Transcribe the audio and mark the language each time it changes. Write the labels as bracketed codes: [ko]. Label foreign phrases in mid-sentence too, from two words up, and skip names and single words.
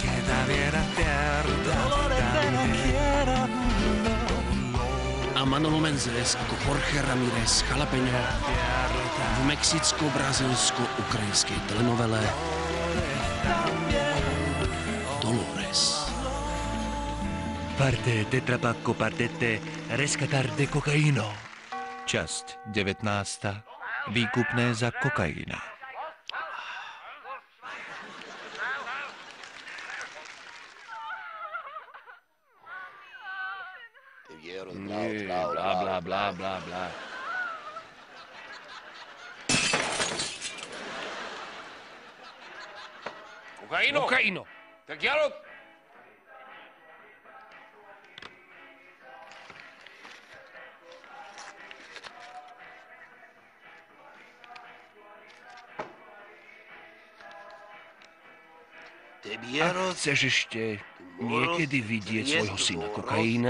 [sk] a Manolo Menzes ako Jorge Ramírez Jalapeño v mexicko-brazilsko-ukrajinskej telenovele Dolores. [es] Parte tetrapacco partete rescatar de cocaíno. [sk] Časť 19. Výkupné za kokaína. Blá, blá, blá, blá, blá. Kokaino! Tak jalo! A chceš ešte niekedy vidieť svojho syna Kokaína?